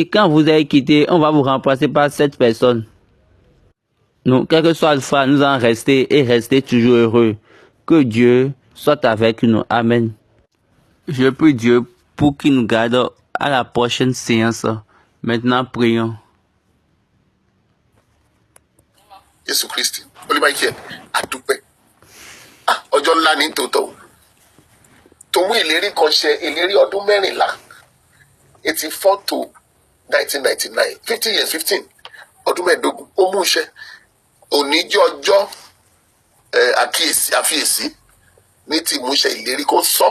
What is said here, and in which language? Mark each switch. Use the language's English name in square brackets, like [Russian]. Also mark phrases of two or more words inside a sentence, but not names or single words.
[French] Quand vous allez quitter, on va vous remplacer par cette personne. Donc, quel que soit le fois, nous allons rester et rester toujours heureux. Que Dieu soit avec nous. Amen. Je prie Dieu pour qu'il nous garde à la prochaine séance. Maintenant, prions. [Yoruba] Jésù Kristi olùbáyìí àdúpẹ́ ọjọ́ ńlá ní tòótọ́ tó mú ìlérí kan ṣẹ ìlérí ọdún 14 84 to 1999 [English] 50 years [Yoruba] 15 ọdún 15 ó mú iṣẹ́ òní jẹ́ ọjọ́ àfiyèsí ní ti ìmúṣẹ ìlérí kó sọ